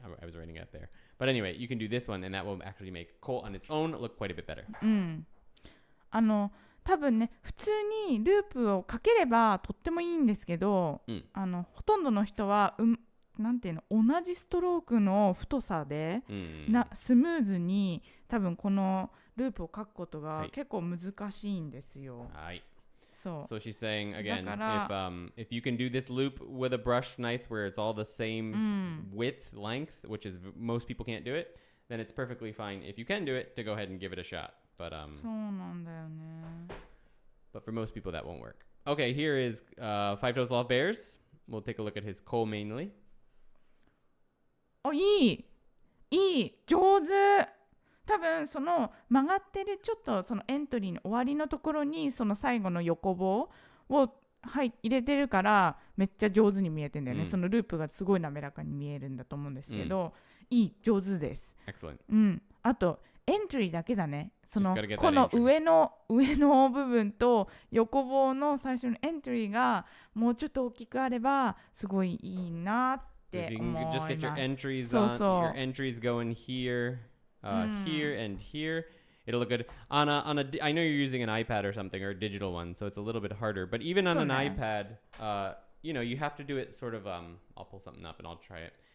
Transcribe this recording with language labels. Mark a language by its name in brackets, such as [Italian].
[English] I was writing it up there. But anyway, you can do this one, and that will actually make ko on its own look quite a bit better. [Japanese] うん。多分ね普通にループをかければとってもいいんですけど、うん、ほとんどの人は、なんていうの同じストロークの太さで、スムーズに多分このループを書くことが結構難しいんですよ。はい。 [English] So she's saying again, if you can do this loop with a brush nice where it's all the same width, length, which is most people can't do it, then it's perfectly fine if you can do it to go ahead and give it a shot. But [Japanese] そうなんだよね。 [English] But for most people that won't work. Okay, here is Five Toes Love Bears. We'll take a look at his ko mainly. [Japanese] いい上手。多分その曲がってるちょっとそのエントリーの終わりのところにその最後の横棒を入れてるからめっちゃ上手に見えてんだよね、そのループがすごい滑らかに見えるんだと思うんですけど、上手です。 [English] Excellent. [Japanese] あとエントリーだけだね。そのこの上の部分と横棒の最初のエントリーがもうちょっと大きくあればすごいいいなって思います。 [English] Just get your entries on. Your entries going here and here. It'll look good on a. I know you're using an iPad or something or a digital one, so it's a little bit harder. But even on an iPad, you have to do it sort of. I'll pull something up and I'll try it.